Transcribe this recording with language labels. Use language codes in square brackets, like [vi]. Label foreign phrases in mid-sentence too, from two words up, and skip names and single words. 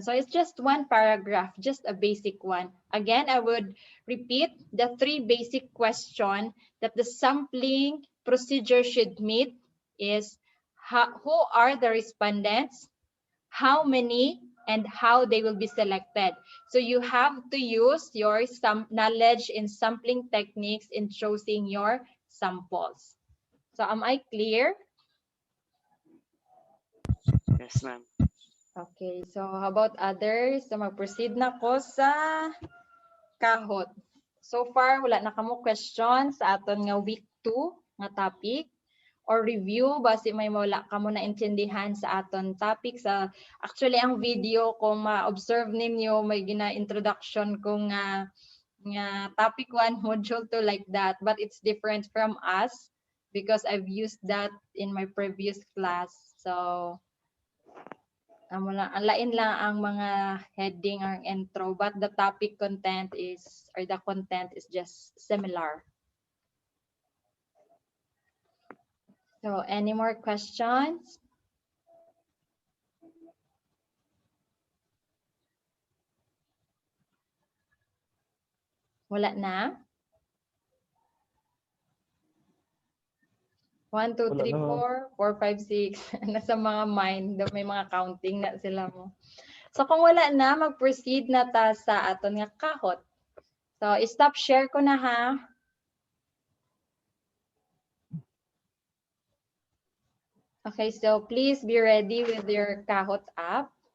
[en] So it's just one paragraph, just a basic one. Again, I would repeat the 3 basic questions that the sampling procedure should meet is who are the respondents, how many, and how they will be selected. So you have to use your knowledge in sampling techniques in choosing your samples. So am I clear? Yes, ma'am. Okay, so how about others? [hil] So mag-proceed na ko sa kahot. So far, wala na kamo questions sa aton nga week 2 nga [en] topic or review [hil] base may wala kamo na intindihan sa aton topic sa actually ang video kung ma-observe ninyo may gina-introduction ko nga topic 1 module 2 [en] like that, but it's different from us because I've used that in my previous class. [hil] So ang lain lang ang mga heading ang intro, [en] but the topic content is or the content is just similar. So any more questions? [hil] Wala na? 1, 2, Wala 3, na, 4, 4, 5, 6. Nasa mga mind, [en] may mga counting [hil] na sila mo. So kung wala na, mag-proceed na ta sa aton nga kahot. So [en] stop share [hil] ko na ha. [en] Okay, so please be ready with your kahot app.